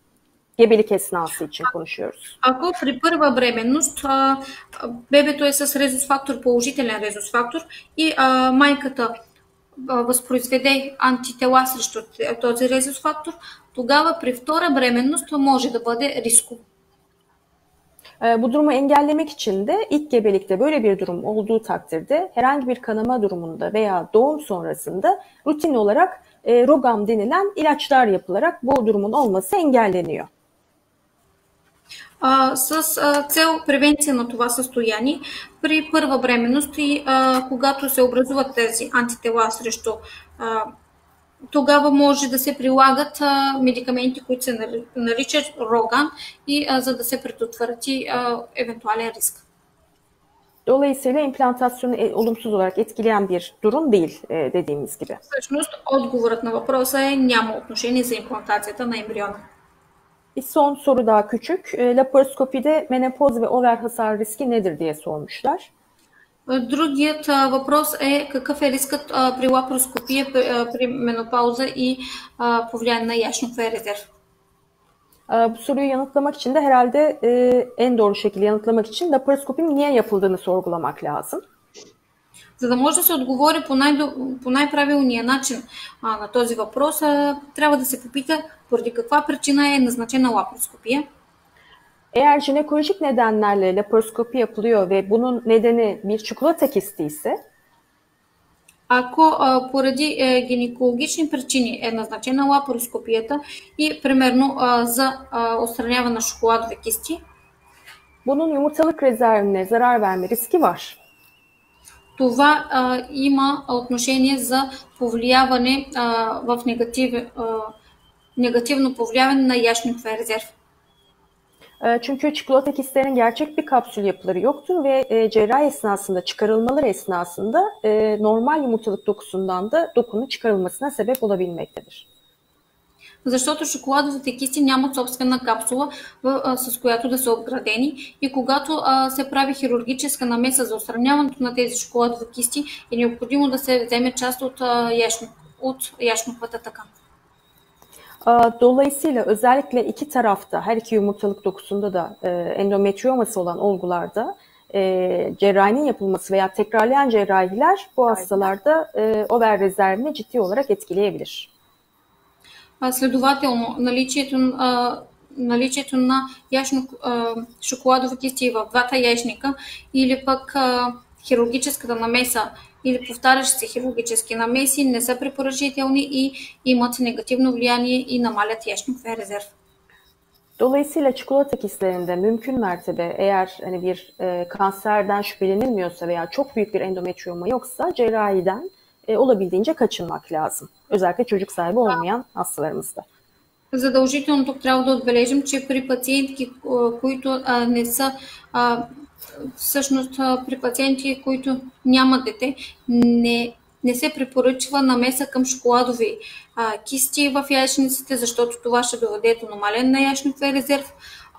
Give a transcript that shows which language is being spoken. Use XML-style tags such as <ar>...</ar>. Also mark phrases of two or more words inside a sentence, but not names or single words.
<tr>Gebelik esnası için konuşuyoruz.</tr> <bg>Ако при първа бременност бебето е с резус фактор, положителен резус фактор и майката възпроизведе антитела срещу този резус фактор, тогава при втора бременност може да бъде рисково.</bg> <tr>Bu durumu engellemek için de ilk gebelikte böyle bir durum olduğu takdirde herhangi bir kanama durumunda veya doğum sonrasında rutin olarak Rogam denilen ilaçlar yapılarak bu durumun olması engelleniyor.</tr> <bg>С цел превенция на това състояние при първа бременност и когато се образуват тези антитела срещу, тогава може да се прилагат медикаменти, които се наричат Роган, и за да се предотврати евентуален риск.</bg> <tr>Dolayısıyla implantasyonu olumsuz olarak etkileyen bir durum değil dediğimiz gibi.</tr> <bg>Всъщност, отговорът на въпроса е няма отношение за имплантацията на ембриона.</bg> <tr>Bir son soru daha küçük. Laparoskopide menopoz ve over hasar riski nedir diye sormuşlar.</tr> <bg>Другият въпрос е какъв е рискът при лапароскопия при менопауза и повлияние на яйчниковия резерв.</bg> <tr>Bu soruyu yanıtlamak için de herhalde en doğru şekilde yanıtlamak için laparoskopinin niye yapıldığını sorgulamak lazım.</tr> <bg>За да може да се отговори по най-правилния начин на този въпрос, трябва да се попита поради каква причина е назначена лапароскопия.</bg> <tr>Eğer jinekolojik nedenlerle laparoskopi yapılıyor ve bunun nedeni bir çikolata kisti ise,</tr> <bg>ако поради гинекологични причини е назначена лапароскопията и примерно за отстраняване на шоколадови кисти,</bg> <tr>bunun yumurtalık rezervine zarar verme riski var.</tr> <bg>Това има отношение за повлияване в негативно повлияване на яйчниковия резерв.</bg> <tr>Çünkü çikolata kistlerinin gerçek bir kapsül yapıları yoktur ve cerrahi esnasında, çıkarılmaları esnasında normal yumurtalık dokusundan da dokunun çıkarılmasına sebep olabilmektedir.</tr> <bg>Защото шоколадовите кисти нямат собствена капсула, с която да са обградени, и когато се прави хирургическа намеса за отстраняването на тези шоколадови кисти, е необходимо да се вземе част от яйчниковата тъкан.</bg> <tr>Dolayısıyla özellikle iki tarafta, her iki yumurtalık dokusunda da endometrioması olan olgularda cerrahinin yapılması veya tekrarlayan cerrahiler bu hastalarda over rezervini ciddi olarak etkileyebilir.</tr> <bg>Следователно, наличието на шоколадови кисти в двата яйчника или пък хирургическата намеса или повтарящи се хирургически намеси не са препоръчителни и имат негативно влияние и намалят яйчниковия резерв.</bg> <tr>Dolayısıyla çikolata kistlerinde mümkün mertebe eğer hani bir kanserden şüphelenilmiyorsa veya çok büyük bir endometrioma yoksa cerrahiden olabildiğince kaçınmak lazım. Özellikle çocuk sahibi olmayan hastalarımızda.</tr> <bg>Задължително тук трябва да отбележим, че при пациентки, които не са всъщност при пациенти, които нямат дете, не се препоръчва намеса към шоколадови кисти в яйчниците, защото това ще доведе до намален на яйчниковия резерв.</bg>